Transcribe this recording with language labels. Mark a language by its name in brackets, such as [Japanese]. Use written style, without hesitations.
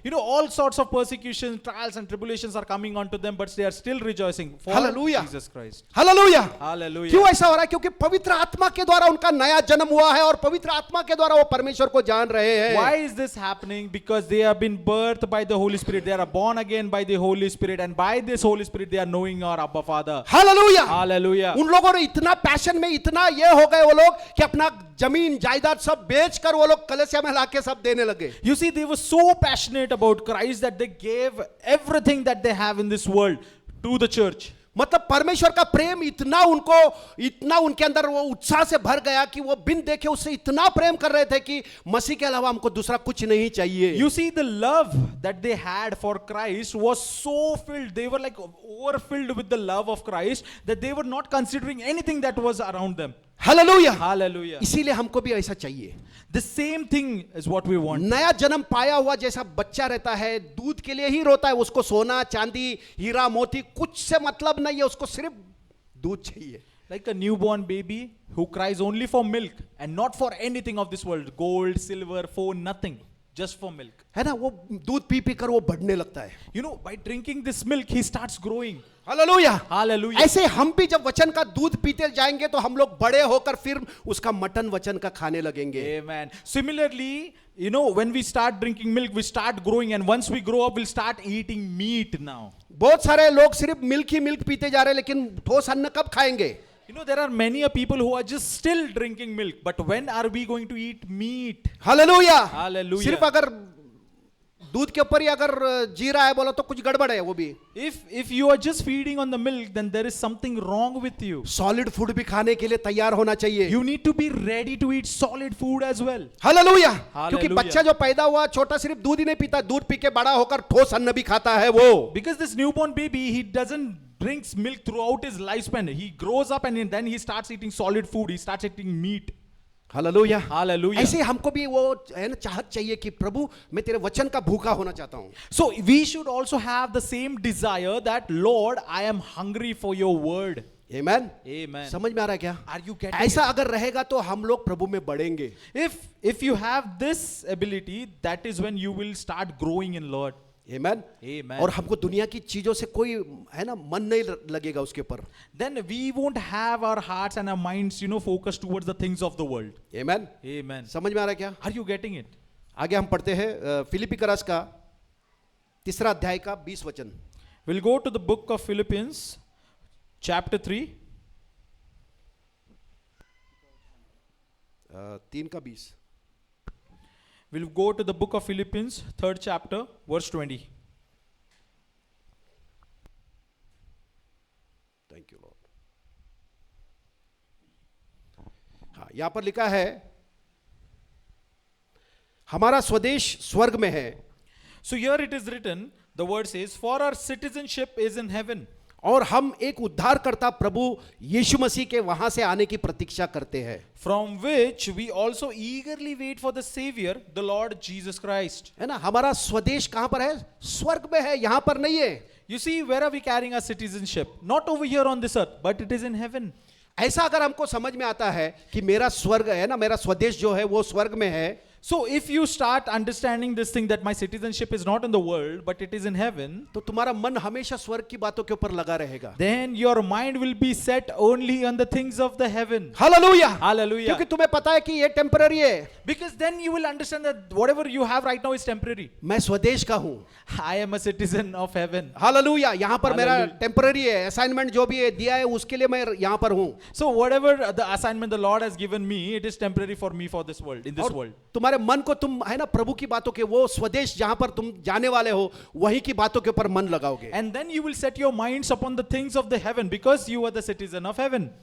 [English] You know, all sorts of persecutions, trials and tribulations are coming onto them, but they are still rejoicing for Hallelujah. Jesus Christ. [Hindi] Hallelujah. [English] Hallelujah. [Hindi] क्यों ऐसा हो रहा है? क्योंकि पवित्र आत्मा के द्वारा उनका नया जन्म हुआ है और पवित्र आत्मा के द्वारा वो परमेश्वर को जान रहे हैं। [English] Why is this happening? Because they have been birthed by the Holy Spirit. They are born again by the Holy Spirit, and by this Holy Spirit they are knowing our Abba Father. [Hindi] Hallelujah. [English] Hallelujah. [Hindi] उन लोगों ने इतना passion में इतना ये हो गए वो लोग कि अपना जमीन जायदाद सब बेचकर वो लोग कलीसिया में लाके सब देने लगे। [English] You see, they were so passionate about Christ that they gave everything that they have in this world to the church. [Hindi] मतलब परमेश्वर का प्रेम इतना उनके अंदर वो उत्साह से भर गया कि वो बिन देखे उससे इतना प्रेम कर रहे थे कि मसीह के अलावा हमको दूसरा कुछ नहीं चाहिए। [English] You see, the love that they had for Christ was so filled. They were like overfilled with the love of Christ that they were not considering anything that was around them. [Hindi] Hallelujah. [English] Hallelujah. [Hindi] इसीलिए हमको भी ऐसा चाहिए। [English] The same thing is what we want. [Hindi] नया जन्म पाया हुआ जैसा बच्चा रहता है, दूध के लिए ही रोता है, उसको सोना चांदी हीरा मोती कुछ से मतलब नहीं है, उसको सिर्फ दूध चाहिए। [English] Like a newborn baby who cries only for milk and not for anything of this world, gold, silver, phone, nothing. just for milk. [Hindi] है ना, वो दूध पी पी कर वो बढ़ने लगता है. [English] You know, by drinking this milk, he starts growing. [Hindi] Hallelujah. [English] Hallelujah. [Hindi] ऐसे हम भी जब वचन का दूध पीते जाएंगे तो हम लोग बड़े होकर फिर उसका मटन वचन का खाने लगेंगे. [English] Amen. Similarly, you know, when we start drinking milk, we start growing, and once we grow up, we'll start eating meat now. [Hindi] बहुत सारे लोग सिर्फ मिल्क ही मिल्क पीते जा रहे हैं, लेकिन ठोस अन्न कब खाएंगे? [English] You know, there are many people who are just still drinking milk, but when are we going to eat meat? [Hindi] Hallelujah. [English] Hallelujah. [Hindi] सिर्फ अगर दूध के ऊपर ही अगर जी रहा है बोला तो कुछ गड़बड़ है वो भी. [English] If you are just feeding on the milk, then there is something wrong with you. Solid food [Hindi] भी खाने के लिए तैयार होना चाहिए. [English] You need to be ready to eat solid food as well. [Hindi] Hallelujah. [English] Hallelujah. [Hindi] क्योंकि बच्चा जो पैदा हुआ छोटा सिर्फ दूध ही नहीं पीता, दूध पी के बड़ा होकर ठोस अन्न भी खाता है वो. [English] Because this newborn baby, he doesn't drinks milk throughout his lifespan. He grows up and then he starts eating solid food. He starts eating meat. [Hindi] Hallelujah. [English] Hallelujah. [Hindi] ऐसे हमको भी वो है ना चाहत चाहिए कि प्रभु मैं तेरे वचन का भूखा होना चाहता हूँ. [English] So we should also have the same desire that, Lord, I am hungry for your word. [Hindi] Amen. [English] Amen. [Hindi] समझ में आ रहा है क्या? [English] Are you getting [Hindi] ऐसा [English] it? [Hindi] अगर रहेगा तो हम लोग प्रभु में बढ़ेंगे. [English] If you have this ability, that is when you will start growing in Lord. [Hindi] Amen. [English] Amen. [Hindi] और हमको दुनिया की चीजों से कोई है ना मन नहीं लगेगा उसके ऊपर. [English] Then we won't have our hearts and our minds, you know, focused towards the things of the world. [Hindi] Amen. [English] Amen. [Hindi] समझ में आ रहा है क्या? [English] Are you getting it? [Hindi] आगे हम पढ़ते हैं फिलिप्पी करस का 3 अध्याय का 20 वचन. [English] We'll go to the book of Philippians, chapter 3. [Hindi] 3 का 20. [English] We'll go to the book of Philippians, 3rd chapter, verse 20. Thank you Lord. [Hindi] हाँ, यहां पर लिखा है हमारा स्वदेश स्वर्ग में है. [English] So here it is written, the word says, for our citizenship is in heaven. [Hindi] और हम एक उद्धारकर्ता प्रभु यीशु मसीह के वहां से आने की प्रतीक्षा करते हैं. [English] From which we also eagerly wait for the Savior, the Lord Jesus Christ. [Hindi] है ना, हमारा स्वदेश कहां पर है? स्वर्ग में है, यहां पर नहीं है. [English] You see, where are we carrying our citizenship? Not over here on this earth, but it is in heaven. [Hindi] ऐसा अगर हमको समझ में आता है कि मेरा स्वर्ग है ना, मेरा स्वदेश जो है वो स्वर्ग में है. [English] So if you start understanding this thing that my citizenship is not in the world, but it is in heaven, [Hindi] तो तुम्हारा मन हमेशा स्वर्ग की बातों के ऊपर लगा रहेगा. [English] then your mind will be set only on the things of the heaven. [Hindi] Hallelujah. [English] Hallelujah. [Hindi] क्योंकि तुम्हें पता है कि ये टेम्पररी है. [English] Because then you will understand that whatever you have right now is temporary. [Hindi] मैं स्वदेश का हूं. [English] I am a citizen of heaven. [Hindi] Hallelujah. यहां पर मेरा [English] Hallelujah. [Hindi] टेम्पररी है. असाइनमेंट जो भी है दिया है उसके लिए मैं यहां पर हूं. [English] So whatever the assignment the Lord has given me, it is temporary for me for this world, in this [Hindi] और [English] world. [Hindi] तुम्हारे मन को तुम है ना प्रभु की बातों के, वो स्वदेश जहां पर तुम जाने वाले हो वहीं की बातों के ऊपर मन लगाओगे. [English] And then you will set your minds upon the things of the heaven because you are the citizen of heaven.